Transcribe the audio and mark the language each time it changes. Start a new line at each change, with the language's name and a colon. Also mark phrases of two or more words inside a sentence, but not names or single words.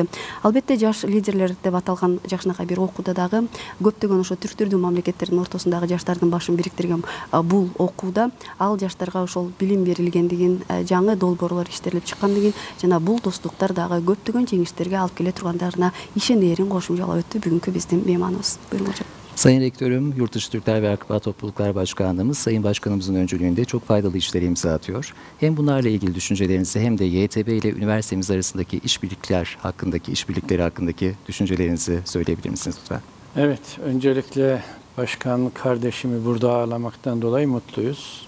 Kyrgyz: Албетте жаш лидерлер деп аталган жакшынакай бир окууда дагы көптөгөн ошо түрктүрдүү мамлекеттердин ортосундагы жаштардын башын бириктирген бул окууда ал жаштарга ошол билим берилгендигин, жаңы долбоорлор иштелип чыккандыгын жана бул достуктар дагы көптөгөн жеңиштерге алып келе тургандарына ишенерин кошумчалап өттү бүгүнкү биздин мейманыбыз.
Turkish: Buyurun hocam. Sayın Rektörüm, Yurtdışı Türkler ve Akraba Topluluklar Başkanlığımız, Sayın Başkanımızın öncülüğünde çok faydalı işlere imza atıyor. Hem bunlarla ilgili düşüncelerinizi hem de YTB ile üniversitemiz arasındaki işbirlikleri hakkındaki düşüncelerinizi söyleyebilir misiniz lütfen? Evet, öncelikle başkanlık kardeşimi burada ağırlamaktan dolayı mutluyuz.